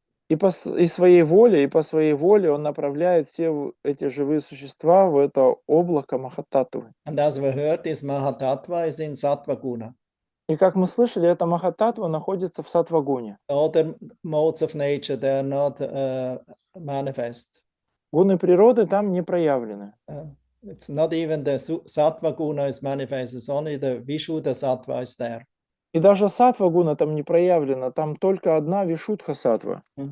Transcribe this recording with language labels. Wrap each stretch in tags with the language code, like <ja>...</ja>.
<ru>И по своей воле он направляет все эти живые существа в это облако Махататтвы.</ru> <en>And as we heard, this Mahatattva is in Sattva Guna.</en> <ru>И как мы слышали, эта Махататтва находится в Саттвагуне.</ru> <en>Other modes of nature, they are not manifest.</en> <ru>Гуны природы там не проявлены.</ru> <en>It's not even the Sattva Guna is manifest, it's only the Vishuddha Sattva is there.</en> <ru>И даже Саттвагуна там не проявлена, там только одна Вишудха Саттва.</ru>